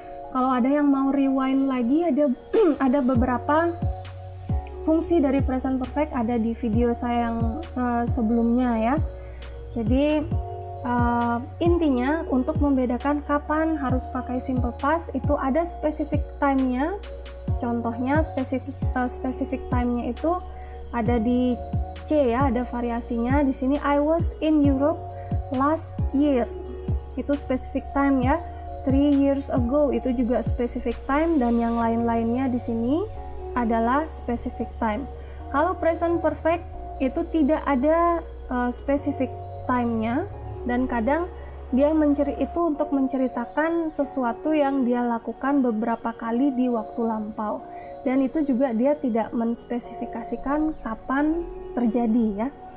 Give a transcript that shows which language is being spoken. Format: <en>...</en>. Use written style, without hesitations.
<id>Kalau ada yang mau rewind lagi, ada beberapa fungsi dari present perfect ada di video saya yang sebelumnya ya. Jadi intinya untuk membedakan kapan harus pakai simple past itu ada specific time-nya. Contohnya specific time-nya itu ada di C ya, ada variasinya. Di sini</id> <en>I was in Europe last year.</en> <id>Itu specific time ya.</id> <en>3 years ago</en> <id>itu juga specific time, dan yang lain-lainnya di sini adalah specific time. Kalau present perfect itu tidak ada specific time-nya, dan kadang dia itu untuk menceritakan sesuatu yang dia lakukan beberapa kali di waktu lampau, dan itu juga dia tidak menspesifikasikan kapan terjadi ya.</id>